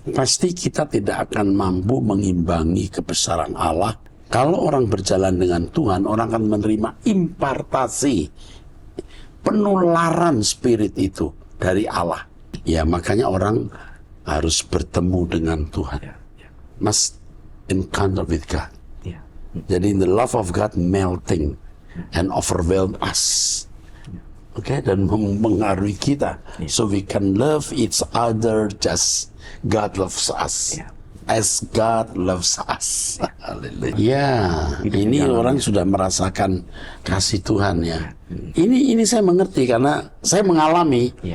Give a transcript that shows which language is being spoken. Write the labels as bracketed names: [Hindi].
[Indonesian] Pasti kita tidak akan mampu mengimbangi kebesaran Allah. Kalau orang berjalan dengan Tuhan, orang akan menerima impartasi, penularan spirit itu dari Allah. Ya, makanya orang harus bertemu dengan Tuhan. [English] Must encounter with God. Jadi the love of God melting and overwhelm us. Okay, [Indonesian] dan mempengaruhi kita. [English] So we can love each other just God loves us. As God loves us. [Indonesian] Ya, ini orang sudah merasakan kasih Tuhan ya. Ini saya mengerti karena saya mengalami.